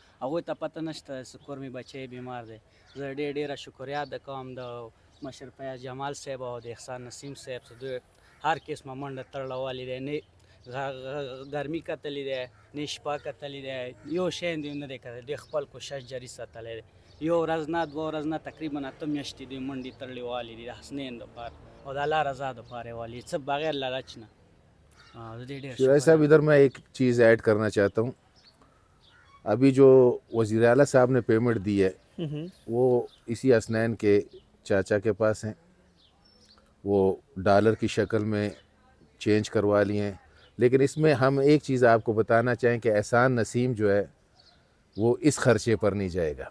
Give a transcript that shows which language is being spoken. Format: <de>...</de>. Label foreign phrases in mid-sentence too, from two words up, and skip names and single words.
<ps>هغوی ته پته نشته چې کور مې بچی بیمار دی. زه ډېره شکریه ادا کوم د مشر فیاض جمال صاحب او د احسان نسیم صاحب چې دوی هر قسمه منډه تړلوالی دی, نه ګرمي کتلی دی, نه شپه کتلی دی, یو شی دوی نه دی کتلی. دوی خپل کوشش جاري ساتلی دی. یو ورځ نه, دوه ورځ نه, تقریبا 8 میاشتې دوی منډې تړلې والی دي د حسنین دپاره او د الله رضا دپاره یې والی, څه بغیر لالچ نه. زه دې ډېر</ps> <ur>شیراز صاحب ادھر میں ایک چیز ایڈ کرنا چاہتا ہوں. ابھی جو وزیر اعلیٰ صاحب نے پیمنٹ دی ہے وہ اسی حسنین کے چاچا کے پاس ہیں, وہ ڈالر کی شکل میں چینج کروا لی ہیں. لیکن اس میں ہم ایک چیز آپ کو بتانا چاہیں کہ احسان نسیم جو ہے وہ اس خرچے پر نہیں جائے گا.</ur>